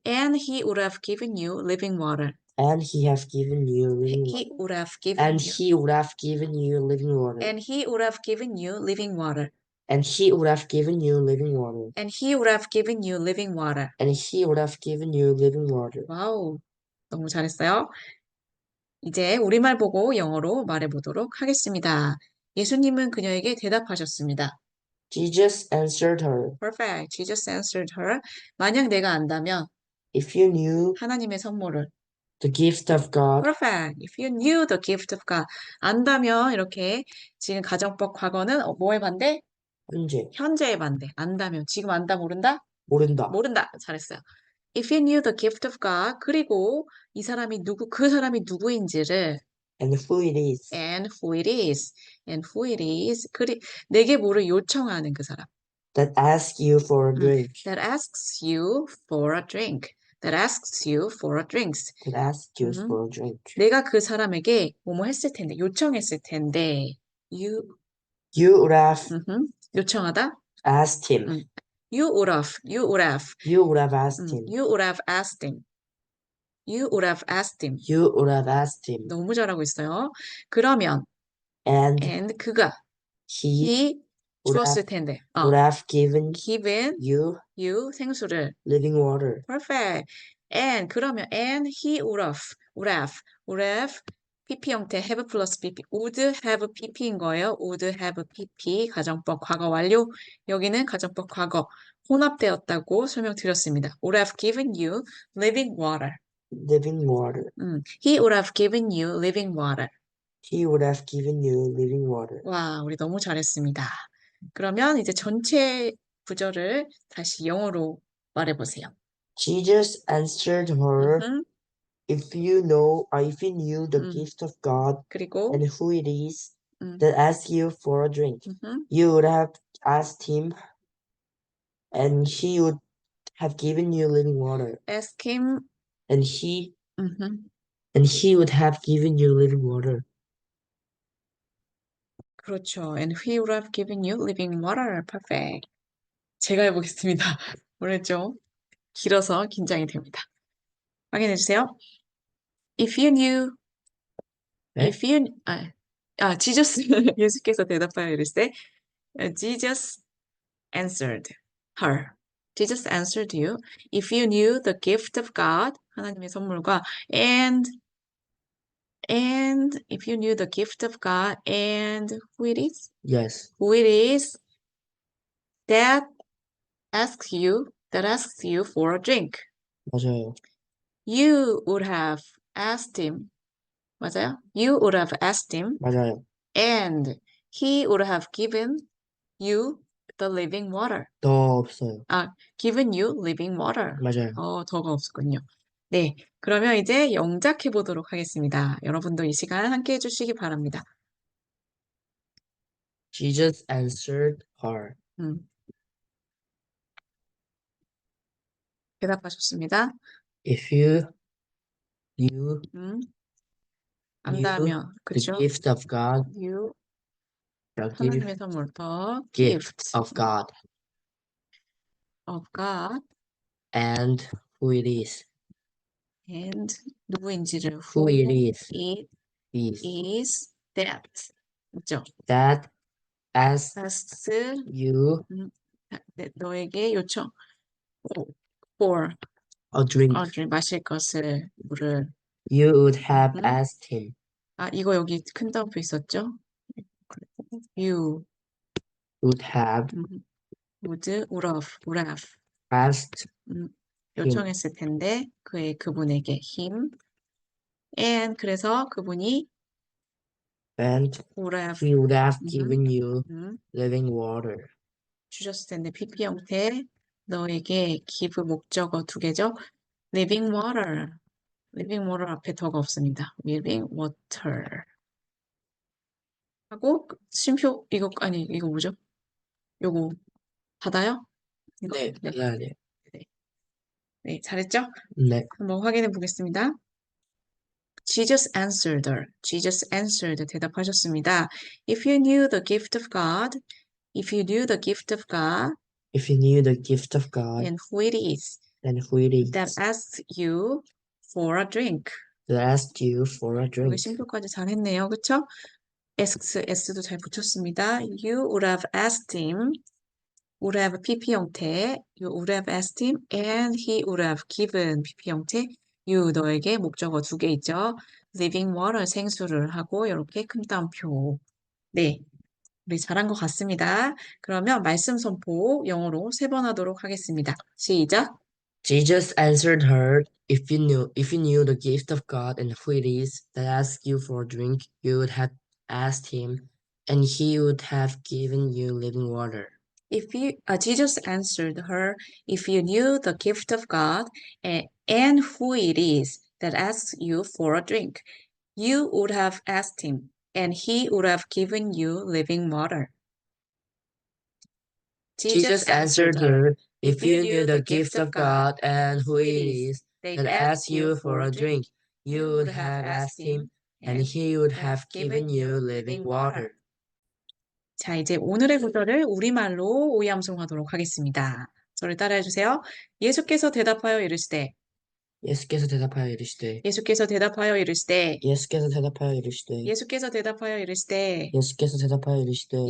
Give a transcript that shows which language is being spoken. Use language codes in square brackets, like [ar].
[en] And he would have given you living water. And he have given you living water. He would have given And you. he would have given you living water. And he would have given you living water. And he would have given you living water. And he would have given you living water. And he would have given you living water. [ko] 와우. 너무 잘했어요. 이제 우리말 보고 영어로 말해보도록 하겠습니다. 예수님은 그녀에게 대답하셨습니다. [en] Jesus answered her, Perfect. Jesus answered her. [ko] 만약 내가 안다면 [en] if you knew [ko] 하나님의 선물을. [en] the gift of God, Perfect. If you knew the gift of God. [ko] 안다면 이렇게 지금 가정법 과거는 뭐에 반대? 현재, 현재에 반대. 안다면. 지금 안다 모른다? 모른다. 모른다. 잘했어요. [en] If you knew the gift of God. [ko] 그리고 그 사람이 누구인지를 [en] and who it is, and who it is. And who it is. [ko] 내게 뭐를 요청하는 그 사람. [en] that asks you for a drink, That asks you for a drink. That asks you for a drink. that asks you Mhm. for a drink. [ko] 내가 그 사람에게 뭐뭐 했을 텐데, 요청했을 텐데, [en] You would have [ko] 요청하다. [en] asked him. You would have You would have asked him. You would have asked him. You would have asked him. You would have asked him. [ko] 너무 잘하고 있어요. 그러면 [en] And [ko] 그가 [en] he would [ko] 주었을 [en] have, [ko] 텐데. [en] would have given given you [ko] 생수를. [en] living water. Perfect. And he would have PP 형태 have 플러스 PP would have [ko] PP인 거예요. [en] would have PP 가정법 과거 완료. 여기는 가정법 과거 혼합되었다고 설명드렸습니다. would have given you living water. Living water. He would have given you living water. He would have given you living water. [ko] 와, 우리 너무 잘했습니다. 그러면 이제 전체 구절을 다시 영어로 말해보세요. [en] Jesus answered her, if you knew the gift of God [ko] 그리고 [en] and who it is that asks you for a drink, Mhm. you would have asked him, and he would have given you living water. ask him. And he Mhm. would have given you living water. [ko] 그렇죠. [en] And he would have given you living water. [ko] Perfect. 제가 해보겠습니다. 오늘 좀 길어서 긴장이 됩니다. 확인해 주세요. [en] If you knew, [ko] 네? [en] Jesus, [ko] 예수께서 대답하여 이르시되, [en] Jesus answered her. Jesus answered you. If you knew the gift of God, [ko] 하나님의 선물과, [en] and if you knew the gift of God and who it is Yes. that asks you for a drink. [ko] 맞아요. [en] You would have asked him. [ko] 맞아요? [en] You would have asked him [ko] 맞아요. [en] and he would have given you the living water. [ko] 더 없어요. given you living water. 맞아요. 더가 없었군요. 네, 그러면 이제 영작해 보도록 하겠습니다. 여러분도 이 시간 함께 해주시기 바랍니다. [en] Jesus answered her. [ko] 대답하셨습니다. [en] If you knew [ko] 안다면, [en] the [ko] 그쵸? [en] gift of God, You, the [ko] 하나님의 선물, the [en] gift of God, of God, and who it is, [ko] and 누구인지를 [en] who it is, it is that, 그죠? that asks asks you [ko] 너에게 요청 for [en] a drink. [ko] 마실 것을 물을. [en] You would have asked him. [ko] 이거 여기 큰 따옴표 있었죠? [en] You Would have would have asked [ko] 요청했을 텐데 그분에게 him and 그래서 그분이 [en] and would have he would have given you living water. [ko] 주셨을 텐데 PP 형태 너에게 give 목적어 두 개죠. living water living water 앞에 더가 없습니다. [en] living water. [ko] 하고 쉼표 이거 아니 이거 뭐죠? 요거 받아요? 이거 네, 받아야 돼요. 네, 잘했죠? 네. 한번 확인해 보겠습니다. [en] Jesus answered her. Jesus answered. [ko] 대답하셨습니다. [en] If you knew the gift of God, if you knew the gift of God, If you knew the gift of God and who it is and who it is that asks you for a drink. that asked you for a [ko] 여기 [en] drink, [ko] 쉼표까지 잘했네요. 그쵸? S도 잘 붙였습니다. [en] You would have asked him, would have PP 형태, you would have asked him, and he would have given PP 형태, you [ko] 너에게 목적어 두 개 있죠. living water 생수를 하고 이렇게 큰 따옴표. 네, 우리 잘한 것 같습니다. 그러면 말씀 선포 영어로 3번 하도록 하겠습니다. 시작. [en] Jesus answered her, if you knew the gift of God and who it is that asks you for a drink, you would have asked him, and he would have given you living water. Jesus answered her, if you knew the gift of God and who it is that asks you for a drink, you would have asked him, and he would have given you living water. Jesus answered her, if you knew the gift of God and who it is that asks you for a drink, you would have asked him, and he would have given you living water. [ko] 자, 이제 오늘의 구절을 우리말로 오이암송하도록 하겠습니다. 저를 따라해 주세요. 예수께서 대답하여 이르시되, 예수께서 대답하여 이르시되, 예수께서 대답하여 이르시되, 예수께서 대답하여 이르시되, 예수께서 대답하여 이르시되, 예수께서 대답하여 이르시되,